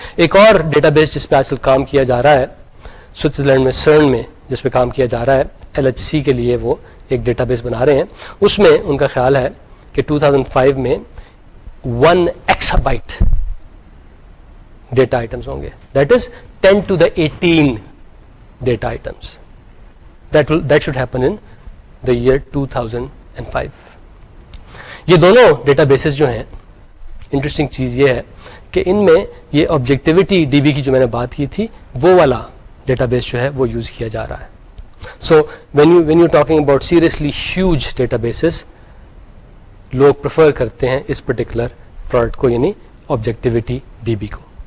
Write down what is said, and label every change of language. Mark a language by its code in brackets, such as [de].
[ur] ایک اور data base جس پہ آج کل کام کیا جا رہا ہے سوئٹزرلینڈ میں سرن میں، جس پہ کام کیا جا رہا ہے LHC کے لیے، وہ ایک ڈیٹا بیس بنا رہے ہیں. اس میں ان کا خیال ہے کہ 2005 میں 1 ایکسا بائٹ ڈیٹا آئٹمس ہوں گے. [en] That is 10 to the 18 data items. That should happen in the year 2005. [ur] یہ دونوں ڈیٹا بیسز جو ہیں، انٹرسٹنگ چیز یہ ہے کہ ان میں یہ آبجیکٹیوٹی DB کی جو میں نے بات کی تھی وہ والا ڈیٹا بیس جو ہے وہ یوز کیا جا رہا ہے. سو [en] when you're talking about seriously huge [ur] data bases, لوگ پریفر کرتے ہیں اس پرٹیکولر پروڈکٹ کو، یعنی آبجیکٹیوٹی DB کو.